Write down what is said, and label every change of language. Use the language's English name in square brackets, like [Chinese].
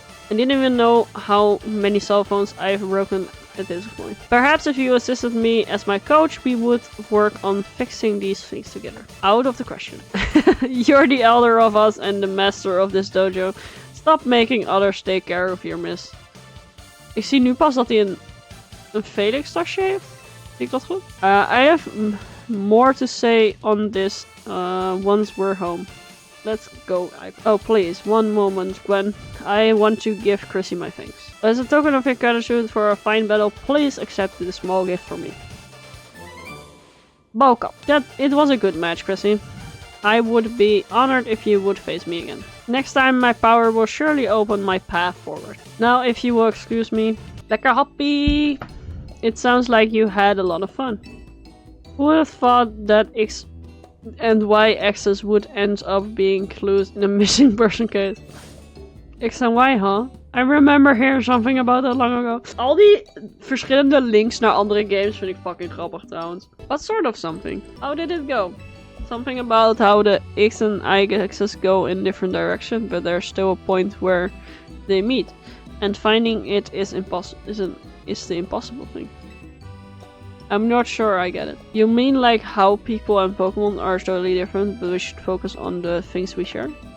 [English] I didn't even know how many cell phones I've broken at this point. Perhaps if you assisted me as my coach, we would work on fixing these things together. Out of the question. You're the elder of us and the master of this dojo. Stop making others take care of your miss. [Dutch] Ik zie nu pas dat hij een Phalanx tasje heeft. Zie ik dat goed? [English] I have more to say on this once we're home. Let's go. Oh, please, one moment, Gwen. I want to give Chrissy my thanks. As a token of your gratitude for a fine battle, please accept this small gift from me. Bulk up. It was a good match, Chrissy. I would be honored if you would face me again. Next time, my power will surely open my path forward. Now, if you will excuse me. [Dutch] Lekker happy! [English] It sounds like you had a lot of fun. Who would have thought that X and Y axis would end up being clues in a missing person case? [Dutch] X en Y, [English] huh? I remember hearing something about that long ago. [Dutch] Al die verschillende links naar andere games vind ik fucking grappig trouwens. [English] What sort of something? How did it go? Something about how the X and Y axis go in different directions, but there's still a point where they meet. And finding it is the impossible thing. I'm not sure I get it. You mean like how people and Pokemon are totally different, but we should focus on the things we share?